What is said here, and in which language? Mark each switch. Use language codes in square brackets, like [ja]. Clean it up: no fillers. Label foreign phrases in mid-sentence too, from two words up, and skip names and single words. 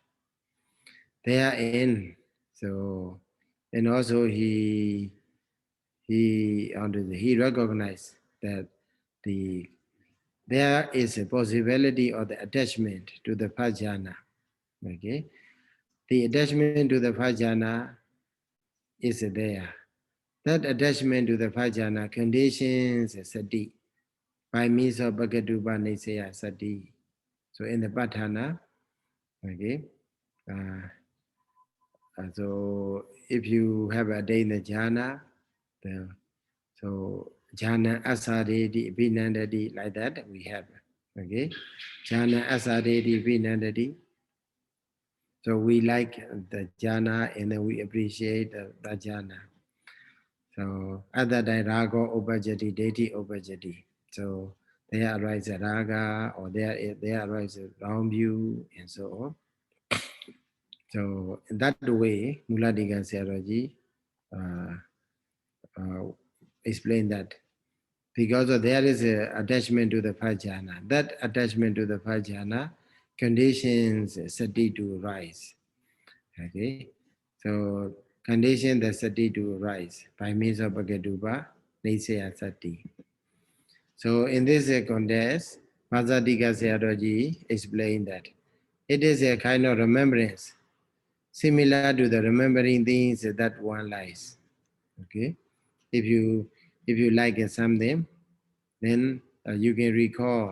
[en] Therein, so and also he recognized that the there is a possibility of the attachment to the first jhana. Okay, the attachment to the first jhana is there. That attachment to the first jhana conditions sati by means of [pi] bhagatupa nisaya sati. [en] So in the patthana, okay, so if you have attained the jhana, so [pi] jhana asadeti vinandati, [en] like that we have. Okay, [pi] jhana asadeti vinandati. [en] So we like the jhana and then we appreciate the jhana. So at that time, [pi] raga upajati, deity upajati. [en] So there arises raga, or there arises wrong view, and so on. So in that way, Muladika Sayadaw explained that because there is an attachment to the first jhana, that attachment to the first jhana conditions sati to rise. Okay, so condition the sati to rise by means of [pi] bhagatupa nisaya sati. [en] So in this context, Masadika Sayadaw explained that it is a kind of remembrance similar to the remembering things that one likes. Okay, if you like something, then you can recall.